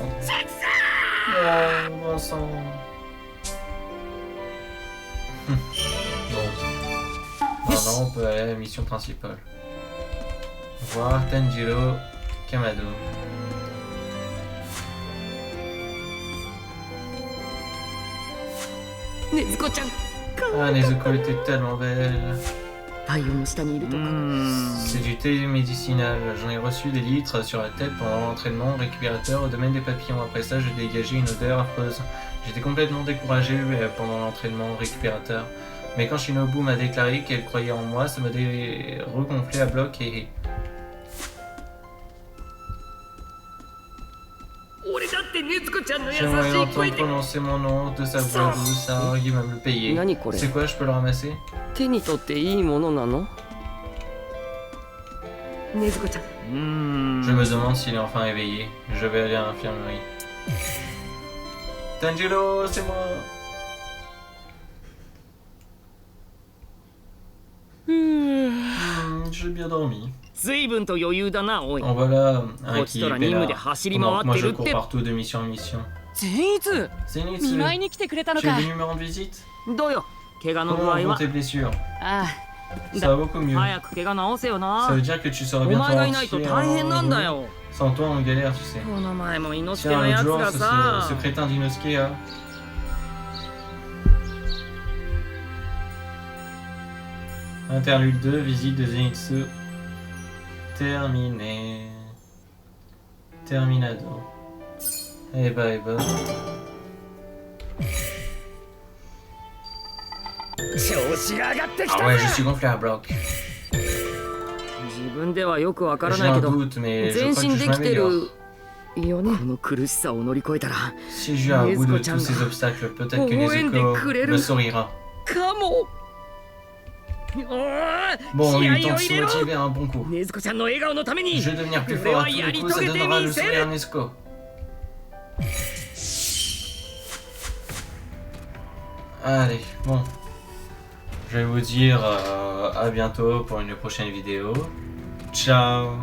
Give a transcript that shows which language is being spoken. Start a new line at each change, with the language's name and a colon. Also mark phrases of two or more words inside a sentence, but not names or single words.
French: Oh, bon sang. Bon. Maintenant, on peut aller à la mission principale. Voir Tanjiro Kamado. Ah, Nezuko était tellement belle.
Japanese: 太陽の下にいるとか
French: C'est du thé médicinal. J'en ai reçu des litres sur la tête pendant l'entraînement récupérateur au domaine des papillons. Après ça, je dégageais une odeur affreuse. J'étais complètement découragé pendant l'entraînement récupérateur. Mais quand Shinobu m'a déclaré qu'elle croyait en moi, ça m'a regonflé à bloc et... J'aimerais entendre prononcer mon nom de sa voix douce, alors il va me le payer. C'est quoi, je peux le ramasser?
Japanese: 手に取っていいものなの
French: Je me demande s'il est enfin éveillé. Je vais aller à l'infirmerie. Tanjiro, c'est moi. J'ai bien dormi.
Japanese: 随分と余裕だな、おい。
French: En voilà un
Japanese: こっち
French: qui
Japanese: と
French: est
Japanese: ら任務で
French: peinard.
Japanese: 走り
French: Pendant
Japanese: 回
French: que moi
Japanese: って
French: je
Japanese: るっ
French: cours
Japanese: て。
French: partout de mission en mission.
Japanese: 善逸
French: Zenitsu,
Japanese: 見舞いに来てくれたの
French: tu es
Japanese: か。
French: venu me rendre visite?
Japanese: どうよ、怪我の具
French: Comment
Japanese: 合
French: vont
Japanese: は。
French: tes blessures?
Japanese: あ
French: Ça va beaucoup mieux.
Japanese: 早く怪我治せよ
French: Ça
Japanese: な。
French: veut dire que tu seras
Japanese: お
French: bientôt
Japanese: 前がいないと
French: entier
Japanese: 大変なんだ
French: en...
Japanese: よ。
French: Sans toi, on galère, tu sais.
Japanese: この前も猪之助
French: Tiens,
Japanese: の
French: l'autre
Japanese: やつ
French: jour,
Japanese: が
French: ce
Japanese: さ。
French: crétin d'Inosuke, hein. Interlude 2, visite de Zenitsu. Terminé. Terminado. Eh bah.
Japanese: 調子が上がってき
French: Ah
Japanese: た
French: ouais,
Japanese: ぜ
French: je suis gonflé à bloc.
Japanese: 自分ではよくわから
French: J'ai
Japanese: ない
French: un
Japanese: けど
French: doute, mais je
Japanese: 前
French: crois que
Japanese: 進
French: je
Japanese: できてる
French: m'améliore.
Japanese: よねこの苦しさを乗り越えたら
French: Si je viens à bout de Nezuko-chan tous ces
Japanese: ga
French: obstacles, peut-être que Owen
Japanese: Nezuko Kureru.
French: me sourira.
Japanese: かもおー
French: Bon,
Japanese: 気
French: il
Japanese: 合
French: est
Japanese: を
French: temps de
Japanese: 入
French: se
Japanese: れろ
French: motiver un bon coup.
Japanese: ねずこちゃんの笑顔のために
French: Je vais devenir plus
Japanese: 俺
French: fort
Japanese: は
French: à tous
Japanese: や
French: les
Japanese: り
French: coups, ça
Japanese: 遂げて
French: donnera
Japanese: み
French: le
Japanese: せ
French: sourire à
Japanese: る
French: Nezuko. Allez, bon. Je vais vous dire à bientôt pour une prochaine vidéo. Ciao.